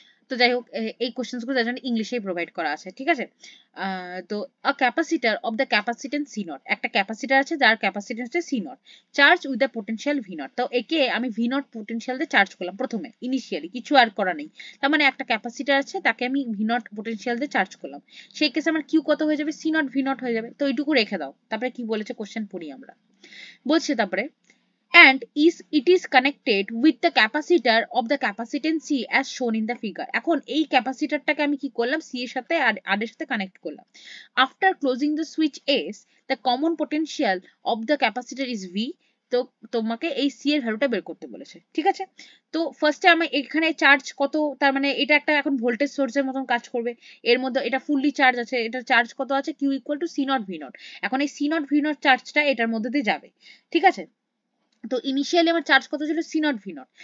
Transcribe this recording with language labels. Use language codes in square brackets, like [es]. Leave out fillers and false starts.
[bn] তো যাই হোক, এই কোশ্চেন্সগুলো তার জন্য ইংলিশেই প্রোভাইড করা আছে, ঠিক আছে। তো আ capacitor of the capacitance C0, একটা ক্যাপাসিটার আছে যার capacitance C0, charge with the potential V0। তো একে আমি V0 পোটেনশিয়াল দিয়ে চার্জ করলাম প্রথমে, ইনিশিয়ালি কিছু আর করা নেই। তার মানে একটা ক্যাপাসিটার আছে তাকে আমি V0 পোটেনশিয়াল দিয়ে চার্জ করলাম, সেই কেসে আমার কিউ কত হয়ে যাবে, C0 V0 হয়ে যাবে। তো এইটুকু রেখে দাও। তারপরে কি বলেছে কোশ্চেন পড়ি আমরা, বলছে তারপরে [en] and it is connected with the capacitor of the capacitance C as shown in the figure। [bn] এখন এই ক্যাপাসিটরটাকে আমি কি করলাম, C এর সাথে আর এর সাথে কানেক্ট করলাম। [en] after closing the switch S, the common potential of the capacitor is V। [bn] তো তোমাকে এই C এর ভ্যালুটা বের করতে বলেছে, ঠিক আছে। তো ফার্স্টে আমি এখানে চার্জ কত, তার মানে এটা একটা এখন ভোল্টেজ সোর্সের মতন কাজ করবে, এর মধ্যে এটা ফুললি চার্জ আছে, এটা চার্জ কত আছে, Q equal to C0 V0। এখন এই C0 V0 চার্জটা এটার মধ্যে দিয়ে যাবে, ঠিক আছে। তো ইনিশিয়ালি আমার চার্জ কত ছিল, C0 V0।